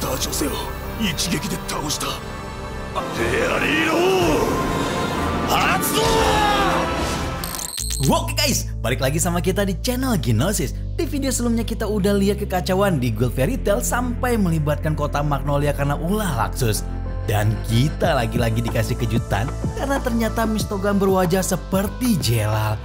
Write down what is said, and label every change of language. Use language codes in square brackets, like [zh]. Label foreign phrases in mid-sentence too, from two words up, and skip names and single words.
[ja] ダーチョセを一撃で倒した。フェアリーロー発動。 [id] Oke guys, balik lagi sama kita di channel Genosis. Di video sebelumnya kita udah lihat kekacauan di Guild Fairy Tail sampai melibatkan kota Magnolia karena ulah Luxus. Dan kita lagi-lagi dikasih kejutan karena ternyata Mistogan berwajah seperti Jelal.